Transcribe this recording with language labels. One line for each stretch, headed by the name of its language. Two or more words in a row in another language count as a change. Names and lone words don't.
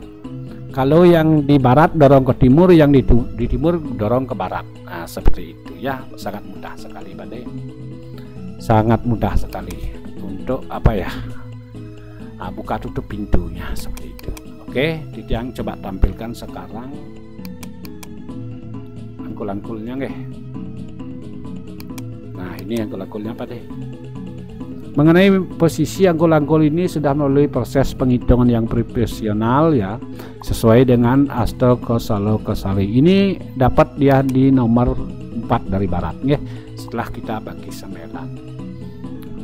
Indonesian: Kalau yang di barat dorong ke timur, yang di timur dorong ke barat. Nah seperti itu ya, sangat mudah sekali Pak deh, sangat mudah sekali untuk buka tutup pintunya seperti itu. Oke, Tidang coba tampilkan sekarang angkul-angkulnya nggih. Nah ini angkul-angkulnya Pak deh. Mengenai posisi angkul-angkul ini sudah melalui proses penghitungan yang profesional ya, sesuai dengan Astro-Kosalo-Kosali. Ini dapat dia di nomor 4 dari barat ya, setelah kita bagi 9.